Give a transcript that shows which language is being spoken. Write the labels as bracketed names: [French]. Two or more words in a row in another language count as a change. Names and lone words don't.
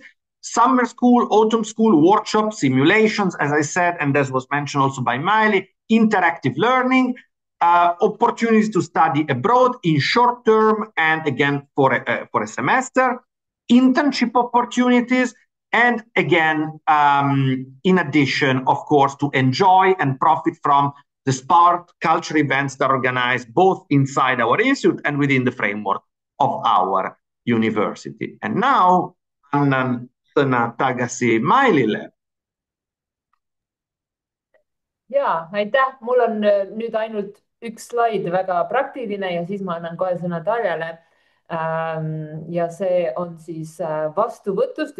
[English] Summer school, autumn school, workshops, simulations, as I said, and this was mentioned also by Miley, interactive learning, opportunities to study abroad in short term and, again, for a semester, internship opportunities, and, again, in addition, of course, to enjoy and profit from the sport culture events that are organized both inside our institute and within the framework of our university. And now, [Estonian] annan sõna tagasi Mailile. Ja, aitäh. Mul on nüüd ainult üks slaid, väga praktiline, ja siis ma annan kohe sõna Tarjale. Ja see on siis vastuvõtust.